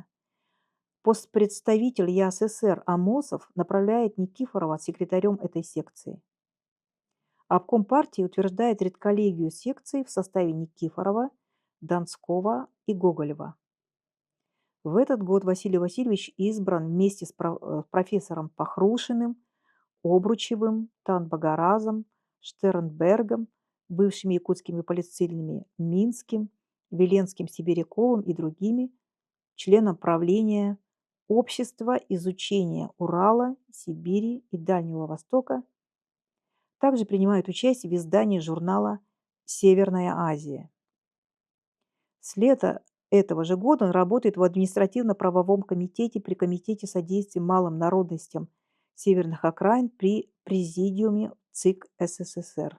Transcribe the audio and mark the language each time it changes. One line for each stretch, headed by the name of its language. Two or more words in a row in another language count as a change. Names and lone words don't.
Russian: Постпредставитель ЯССР Амосов направляет Никифорова секретарем этой секции. Обком партии утверждает редколлегию секции в составе Никифорова, Донского и Гоголева. В этот год Василий Васильевич избран вместе с профессором Пахрушиным, Обручевым, Танбагаразом, Штернбергом, бывшими якутскими полицейными Минским, Веленским, Сибиряковым и другими, членом правления Общества изучения Урала, Сибири и Дальнего Востока. Также принимает участие в издании журнала «Северная Азия». С лета этого же года он работает в административно-правовом комитете при Комитете содействия малым народностям северных окраин при Президиуме ЦИК СССР.